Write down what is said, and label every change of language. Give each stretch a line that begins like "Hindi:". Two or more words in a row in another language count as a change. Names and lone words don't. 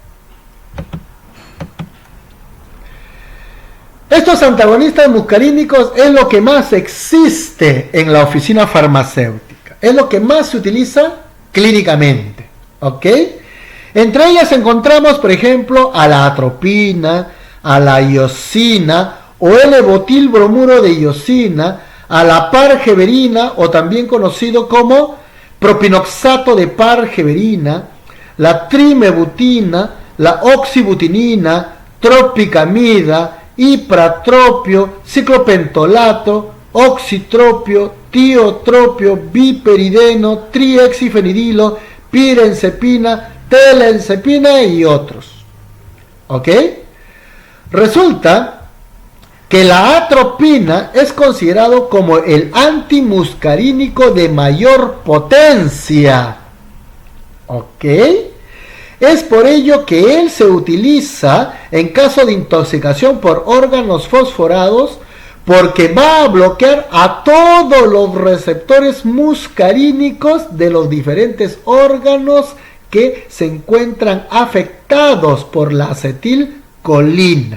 Spanish: Estos antagonistas muscarínicos es lo que más existe en la oficina farmacéutica, es lo que más se utiliza clínicamente. ¿Ok? Entre ellas encontramos, por ejemplo, a la atropina, a la iosina o el evotilbromuro de iosina, a la pargeberina o también conocido como propinoxato de pargeberina, la trimebutina, la oxibutinina, tropicamida, ipratropio, ciclopentolato, oxitropio, tiotropio, biperideno, triexifenidilo, pirenzepina, telenzepina y otros. ¿Ok? Resulta que la atropina es considerado como el antimuscarínico de mayor potencia. ¿Ok? Es por ello que él se utiliza en caso de intoxicación por órganos fosforados, porque va a bloquear a todos los receptores muscarínicos de los diferentes órganos que se encuentran afectados por la acetilcolina.